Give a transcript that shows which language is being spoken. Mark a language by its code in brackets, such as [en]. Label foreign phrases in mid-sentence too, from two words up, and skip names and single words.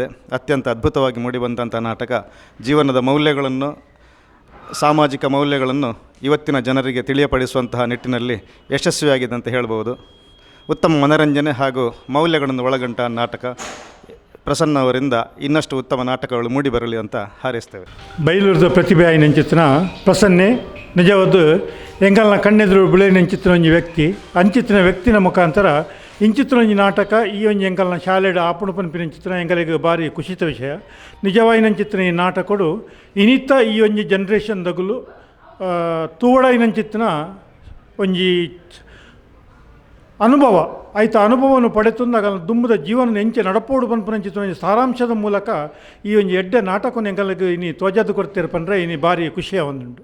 [kn] ಅತ್ಯಂತ ಅದ್ಭುತವಾಗಿ ಮೂಡಿಬಂದಂಥ ನಾಟಕ ಜೀವನದ ಮೌಲ್ಯಗಳನ್ನು, ಸಾಮಾಜಿಕ ಮೌಲ್ಯಗಳನ್ನು ಇವತ್ತಿನ ಜನರಿಗೆ ತಿಳಿಯಪಡಿಸುವಂತಹ ನಿಟ್ಟಿನಲ್ಲಿ ಯಶಸ್ವಿಯಾಗಿದೆ ಅಂತ ಹೇಳ್ಬೋದು. ಉತ್ತಮ ಮನರಂಜನೆ ಹಾಗೂ ಮೌಲ್ಯಗಳನ್ನು ಒಳಗೊಂಡ ನಾಟಕ. ಪ್ರಸನ್ನ ಅವರಿಂದ ಇನ್ನಷ್ಟು ಉತ್ತಮ ನಾಟಕಗಳು ಮೂಡಿಬರಲಿ ಅಂತ ಹಾರೈಸ್ತೇವೆ. [tcy] ಬೈಲೂರದ ಪ್ರತಿಭೆ ಆಯ್ನಂಚಿತ್ತಿನ ಪ್ರಸನ್ನೆ ನಿಜವಾದ ಎಂಗಲ್ನ ಕಣ್ಣೆದುರು ಬಿಳೆ ನೆಂಚಿತ್ತಿನ ಒಂಜಿ ವ್ಯಕ್ತಿ ಅಂಚಿತ್ತಿನ ವ್ಯಕ್ತಿನ ಮುಖಾಂತರ ಇಂಚಿತ್ತಿನ ಒಂಜಿ ನಾಟಕ ಈ ಒಂಜಿ ಎಂಕಲ್ನ ಶಾಲೆಡ್ ಆಪುಣ ಪನ್ಪಿನಂಚಿತ್ತಿನ ಎಂಗಲಿಗೆ ಭಾರಿ ಖುಷಿತ ವಿಷಯ. ನಿಜವಾಯಿನಂಚಿತ್ತಿನ ಈ ನಾಟಕಡು ಇನಿತ್ತ ಈ ಒಂಜಿ ಜನ್ರೇಷನ್ ದಗುಲು ತೂವಡಾಯಿನಂಚಿತ್ತಿನ ಒಂಜಿ ಅನುಭವ ಆಯ್ತ ಅನುಭವವನ್ನು ಪಡೆತಂದಾಗ ದುಂಬದ ಜೀವನ ಎಂಚೆ ನಡಪೋಡು ಪನ್ಪುನಂಚಿತ್ತಿನ ಸಾರಾಂಶದ ಮೂಲಕ ಈ ಒಂಜಿ ಎಡ್ಡೆ ನಾಟಕವನ್ನು ಎಂಗಲಿಗೆ ಇನಿ ತ್ವಜದ್ದು ಕೊಡ್ತೀರ ಪಂದ್ರೆ ಇನಿ ಭಾರಿ ಖುಷಿಯ ಒಂದುಂಟು.